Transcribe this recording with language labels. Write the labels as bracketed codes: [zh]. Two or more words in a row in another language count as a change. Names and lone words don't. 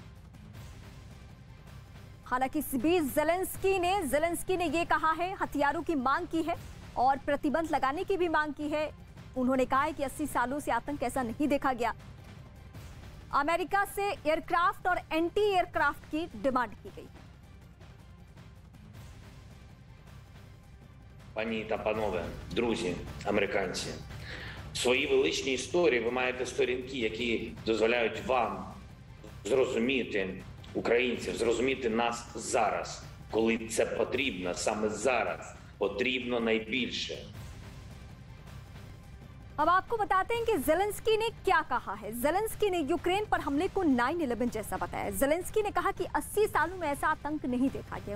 [hi] हालांकि इस बीच ज़ेलेंस्की ने ये कहा है, हथियारों की मांग की है और प्रतिबंध लगाने की भी मांग की है। उन्होंने कहा है कि 80 सालों से आतंक ऐसा नहीं देखा गया। अमेरिका से एयरक्राफ्ट और [en] anti aircraft [hi] की डिमांड की गई है। [uk] Пані та панове, друзі, американці, в своїй величній історії ви маєте сторінки, які дозволяють вам зрозуміти українців, зрозуміти нас зараз, коли це потрібно, саме зараз потрібно найбільше. [hi] अब आपको बताते हैं कि ज़ेलेंस्की ने क्या कहा है। ज़ेलेंस्की ने यूक्रेन पर हमले को 9/11 जैसा बताया। ज़ेलेंस्की ने कहा कि 80 सालों में ऐसा आतंक नहीं देखा गया।